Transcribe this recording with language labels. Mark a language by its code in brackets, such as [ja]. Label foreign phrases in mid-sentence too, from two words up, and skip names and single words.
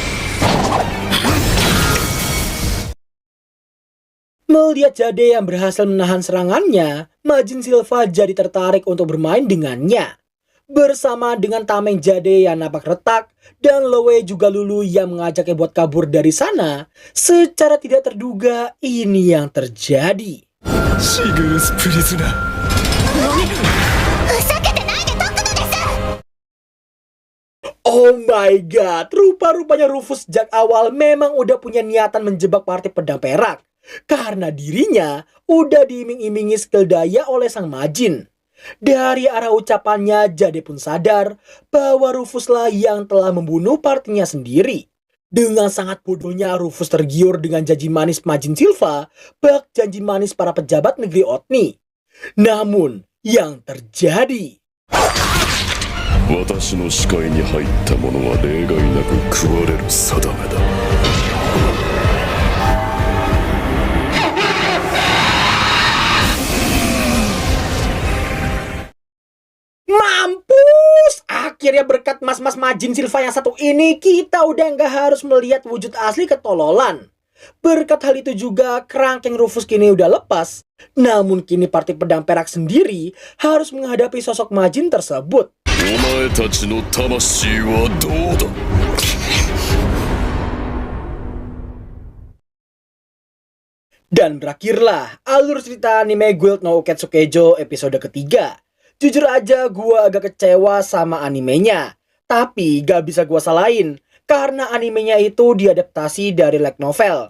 [id] Melihat Jade yang berhasil menahan serangannya, Majin Silva jadi tertarik untuk bermain dengannya. Bersama dengan tameng Jade yang nampak retak, dan Loe juga Lulu yang mengajaknya buat kabur dari sana, secara tidak terduga ini yang terjadi. Shigurus prisoner. [en] Oh my god, [id] rupa-rupanya Rufus sejak awal memang udah punya niatan menjebak partai pedang perak. Karena dirinya udah diiming-imingi skill daya oleh sang Majin. Dari arah ucapannya, Jade pun sadar bahwa Rufuslah yang telah membunuh partinya sendiri. Dengan sangat bodohnya, Rufus tergiur dengan janji manis Majin Silva, bak janji manis para pejabat negeri Otni. Namun, yang terjadi... [ja] 私の視界に入った者は例外なく食われる定めだ。 [id] Mampus! Akhirnya berkat mas-mas Majin Silva yang satu ini, kita udah nggak harus melihat wujud asli ketololan. Berkat hal itu juga, kerangkeng Rufus kini udah lepas. Namun kini partai pedang perak sendiri harus menghadapi sosok Majin tersebut. [ja] お前たちの魂はどうだ? [id] Dan berakhirlah alur cerita anime Guild no Uketsukejo episode ketiga. Jujur aja gua agak kecewa sama animenya. Tapi gak bisa gua salahin, karena animenya itu diadaptasi dari light novel.